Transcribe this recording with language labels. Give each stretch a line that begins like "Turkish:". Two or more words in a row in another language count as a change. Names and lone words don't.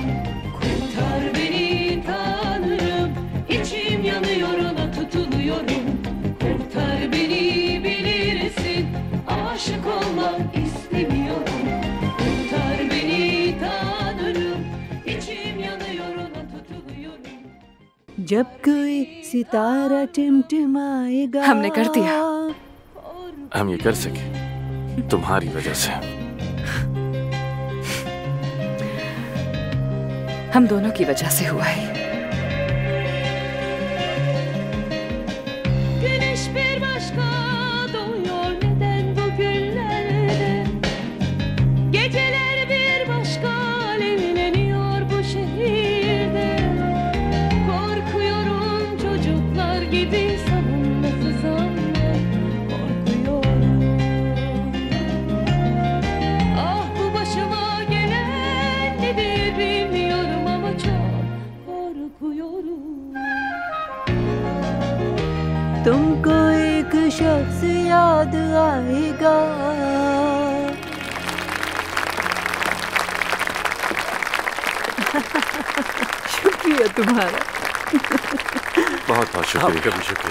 Turkish: Kurtar beni Tanrım, içim yanıyor ona tutuluyorum. Kurtar beni bilirsin, aşık olmak istemiyorum. Kurtar beni Tanrım, içim yanıyor ona tutuluyorum.
Hindi: जब कोई सितारा टिमटिमाएगा। हमने कर दिया। हम ये कर सके तुम्हारी वजह से। हम दोनों की वजह से हुआ है।
Turkish: Güneş bir başka doğuyor neden bu günlerde? Geceler bir başka alevleniyor bu şehirde. Korkuyorum çocuklar gibi savunmasız anne, korkuyorum. Ah bu başıma gelen nedir bilmiyorum ama çok korkuyorum.
Hindi: तुमको एक शख्स याद आएगा। शुक्रिया तुम्हारा। बहुत बहुत शुक्रिया। आपका भी शुक्रिया।